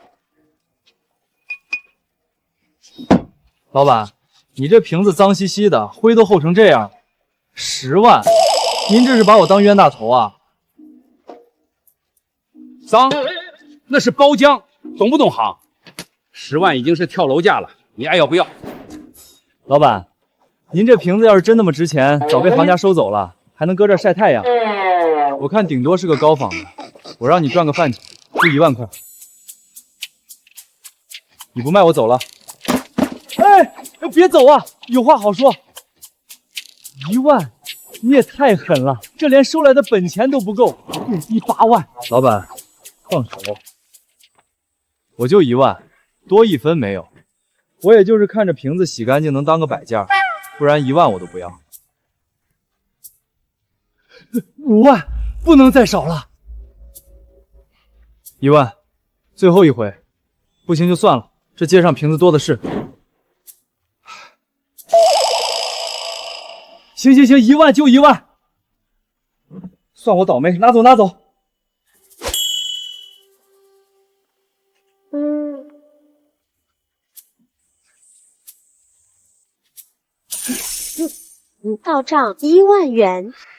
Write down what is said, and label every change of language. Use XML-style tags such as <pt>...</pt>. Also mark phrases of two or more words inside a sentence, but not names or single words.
<zh>老闆，你這瓶子髒兮兮的，灰都厚成這樣，10萬，您這是把我當冤大頭啊？髒，那是包漿，懂不懂行？10萬已經是跳樓價了，你愛要不要？老闆，您這瓶子要是真那麼值錢，早被行家收走了，還能擱這曬太陽。我看頂多是個高仿的，我讓你賺個飯錢，就1萬塊。你不賣我走了。哎，別走啊，有話好說。1萬，你也太狠了，這連收來的本錢都不夠，最低8萬。老闆，放手。我就1萬，多1分沒有。我也就是看着瓶子洗乾淨能當個擺件，不然1萬我都不要。5萬，不能再少了。1萬，最後一回，不行就算了，這街上瓶子多的是。行行行，1萬就1萬，算我倒霉，拿走拿走。到賬1萬元。</zh>